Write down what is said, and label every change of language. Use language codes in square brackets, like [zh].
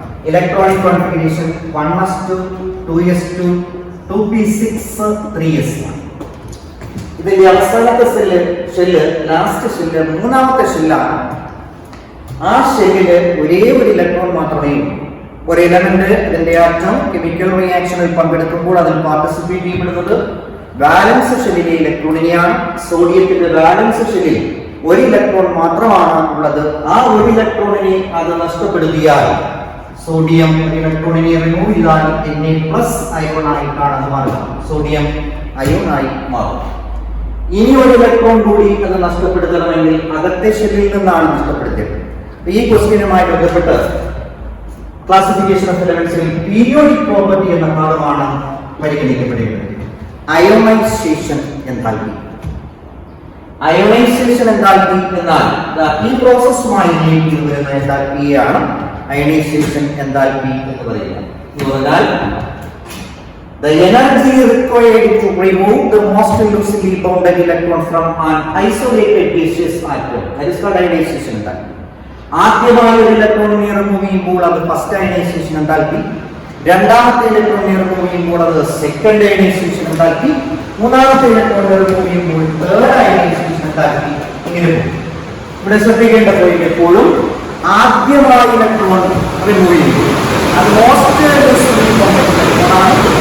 [ml] Electronic configuration 1s2, 2s2, 2p6, 3s1. ഇതിന്റെ അവസാനത്തെ shell last shell മൂന്നാമത്തെ ഷെല്ലാണ്. ആ ഷെല്ലില് ഒരേ ഒരു ഇലക്ട്രോൺ മാത്രമേ ഉള്ളൂ. ഒരു എലമെന്റ് ഇതിന്റെ ആറ്റം കെമിക്കൽ റിയാക്ഷനിൽ പങ്കെടുക്കുമ്പോൾ അതിൽ പാർട്ടിസിപ്പേറ്റ് ചെയ്യപ്പെടുന്നത് വാലൻസ് ഷെല്ലിലെ ഇലക്ട്രോണിനെയാണ്. സോഡിയത്തിന്റെ വാലൻസ് ഷെല്ലിൽ ഒരു ഇലക്ട്രോൺ മാത്രമാണ് ഉള്ളത്. ആ ഒരു ഇലക്ട്രോണിനെ അത് നഷ്ടപ്പെടുത്തിയാൽ സോഡിയം ഇലക്ട്രോണിനെ റിമൂവ് ചെയ്താൽ Na+ അയോൺ ആയിട്ടാണ് അത് മാറുക. സോഡിയം അയോൺ ആയി മാറും. ഇനി ഒരു ഇലക്ട്രോൺ കൂടി അത് നഷ്ടപ്പെടുത്തണമെങ്കിൽ അകത്തെ ഷെല്ലിൽ നിന്നാണ് നഷ്ടപ്പെടുത്തിയത്. ഈ ക്വസ്റ്റ്യനുമായി ബന്ധപ്പെട്ട് ക്ലാസിഫിക്കേഷൻ ഓഫ് എലമെന്റ്സിൽ പീരിയോഡിക് പ്രോപ്പർട്ടി എന്ന ഭാഗമാണ് പരിഗണിക്കപ്പെടുന്നത്. Ionisation enthalpy. അയോണൈസേഷൻ എൻതാൽപ്പി എന്നാൽ ഈ പ്രോസസ്സുമായി റിലേറ്റ് വരുന്ന എൻതാൽപ്പിയാണ് അയോണൈസേഷൻ എൻതാൽപ്പി എന്ന് പറയുന്നത്. എന്നാൽ [en] the energy required to remove the most loosely bounded electron from an isolated gaseous atom, that is called ionization enthalpy. [ml] ആദ്യമായി ഒരു ഇലക്ട്രോണിനെ റിമൂവ് ചെയ്യുമ്പോൾ അത് ഫസ്റ്റ് അയനൈസേഷൻ എൻതാൽപ്പി, രണ്ടാമത്തെ ഇലക്ട്രോണിനെ റിമൂവ് ചെയ്യുമ്പോൾ അത് സെക്കൻഡ് അയനൈസേഷൻ എൻതാൽപ്പി, മൂന്നാമത്തെ ഇലക്ട്രോണിനെ റിമൂവ് ചെയ്യുമ്പോൾ തേർഡ് അയനൈസേഷൻ എൻതാൽപ്പി. ഇങ്ങനെ പോകും. ഇവിടെ ശ്രദ്ധിക്കേണ്ട പോയിന്റ് എപ്പോഴും ആദ്യമായി ഇലക്ട്രോൺ റിമൂവ് ചെയ്യുമ്പോൾ അത് മോസ്റ്റ് ലൂസ്ലി ബൗണ്ടഡ് ഇലക്ട്രോണാണ്.